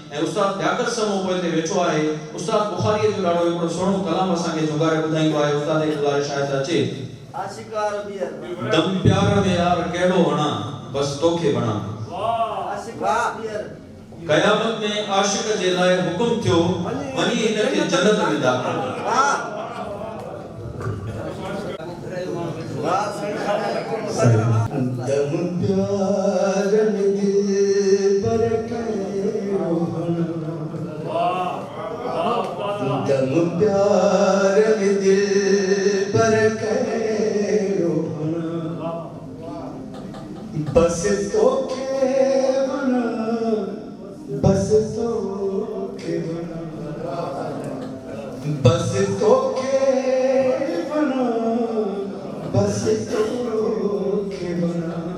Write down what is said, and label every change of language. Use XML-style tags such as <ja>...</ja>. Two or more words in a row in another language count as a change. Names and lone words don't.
<sd>ऐं उस्ताद ॾाकत समूह पोइ हिते वेठो आहे। उस्ताद बुखारीअ जो ॾाढो हिकिड़ो सुहिणो कलाम असांखे जुगारे ॿुधाईंदो आहे। उस्ताद जी गुज़ारिश आहे त अचे। आशिकार बियर दम प्यार में यार कहिड़ो हणा बस तोखे बणा। आशिकार बियर क़यामत में आशिक जे लाइ हुकुम थियो वञी हिनखे जन्नत में दाख़िल कर। वाह दम प्यार में दिल पर कहिड़ो हणा। दम प्यार में दिल पर कहिड़ो हणा। बस तोखे बणा बस तोखे बणा बस तोखे बणा बस तोखे बणा।</sd>